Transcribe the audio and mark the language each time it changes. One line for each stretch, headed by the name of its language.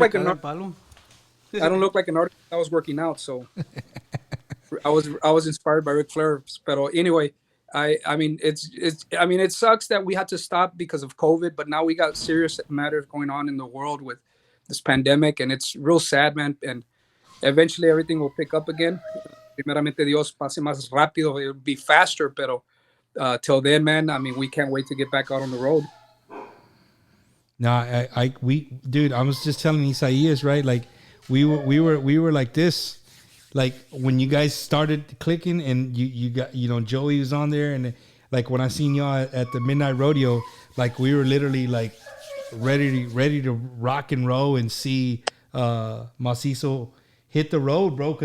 English: I don't look like an artist. I was working out, so I was inspired by Ric Flair. But anyway, I mean it sucks that we had to stop because of COVID. But now we got serious matters going on in the world with this pandemic, and it's real sad, man. And eventually everything will pick up again.
Spanish: Primeramente Dios, pase más rápido.
English: It'll be faster,
Spanish: pero
English: till then, man, I mean, we can't wait to get back out on the road. No, dude, I was just telling Isaias, right? Like we were like this, like when you guys started clicking, and you got, you know, Joey was on there, and like when I seen y'all at the Midnight Rodeo, like we were literally like ready to rock and roll and see Masizzo hit the road, bro.